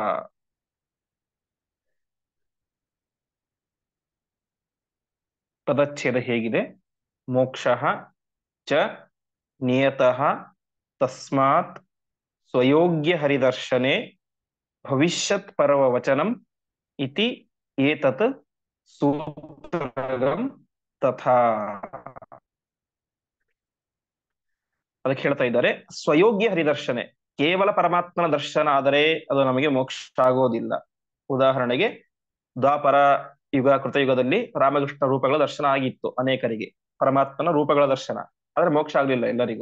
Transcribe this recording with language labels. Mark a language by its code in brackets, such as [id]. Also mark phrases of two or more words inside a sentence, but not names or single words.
[kn] ಪದಚ್ಛೇದ ಹೇಗಿದೆ, [sa] ಮೋಕ್ಷಃ ಚ ನಿಯತಃ ತಸ್ಮಾತ್ ಸ್ವಯೋಗ್ಯ ಹರಿದರ್ಶನೆ ಭವಿಷ್ಯತ್ ಪರ್ವ ವಚನಂ ಇತಿ ಏತತ್ ಸೂತ್ರಗಂ ತಥಾ. [kn] ಅದಕ್ಕೆ ಹೇಳ್ತಾ ಇದ್ದಾರೆ, [sa] ಸ್ವಯೋಗ್ಯ ಹರಿದರ್ಶನೆ, [kn] ಕೇವಲ ಪರಮಾತ್ಮನ ದರ್ಶನ ಆದರೆ ಅದು ನಮಗೆ ಮೋಕ್ಷ ಆಗೋದಿಲ್ಲ. ಉದಾಹರಣೆಗೆ ದ್ವಾಪರ ಯುಗ ಕೃತಯುಗದಲ್ಲಿ ರಾಮಕೃಷ್ಣ ರೂಪಗಳ ದರ್ಶನ ಆಗಿತ್ತು ಅನೇಕರಿಗೆ, ಪರಮಾತ್ಮನ ರೂಪಗಳ ದರ್ಶನ, ಆದ್ರೆ ಮೋಕ್ಷ ಆಗ್ಲಿಲ್ಲ ಎಲ್ಲರಿಗೂ.